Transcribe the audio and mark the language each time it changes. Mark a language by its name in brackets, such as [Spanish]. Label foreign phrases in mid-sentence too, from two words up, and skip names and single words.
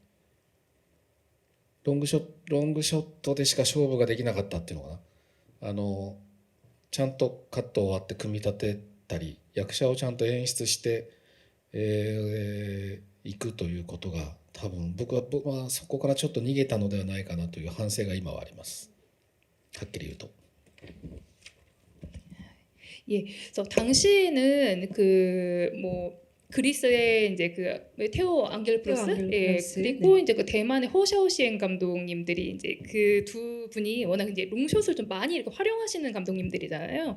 [Japanese] ロングショットでしか勝負ができなかったっていうのかな、ちゃんとカットを割って組み立てたり役者をちゃんと演出して、いくということが多分僕はそこからちょっと逃げたのではないかなという反省が今はあります。はっきり言うと。 [Korean] 그래서 당시에는 그 뭐 그리스의 이제 그 테오 앙겔프로스, 그리고 네. 이제 그 대만의 호샤오시엔 감독님들이 이제 그 두 분이 워낙 이제 롱숏을 좀 많이 이렇게 활용하시는 감독님들이잖아요.